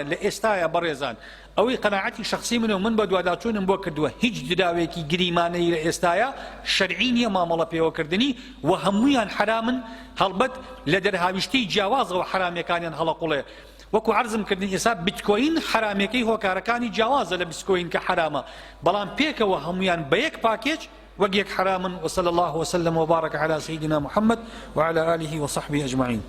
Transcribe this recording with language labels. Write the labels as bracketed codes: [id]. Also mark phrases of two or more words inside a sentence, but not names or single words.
[ckb] لە ئێستاە بەڕێزان ئەوەی قەناعەتی شخصی منە و من بە دوواداچوونم بۆ کردووە هیچ دراوێکی گریمانەی لە ئێستاە شەرعی نییە مامەڵە پێوەکردنی و هەموویان حرامن هەڵبەت لە دەرهاویشتەی جیاوازەوە حرامەکانیان هەڵەقوڵێ وەکو عەرزم کردن ئێستا بیتکۆین حرامەکەی هۆکارەکانی جیاوازە لە بیتکۆین کە حرامە بەڵام پێکەوە هەمویان بە یەک پاکێج وەک یەک حرامن [ar] وصلى الله وسلم وبارك على سيدنا محمد وعلى آله وصحبه أجمعين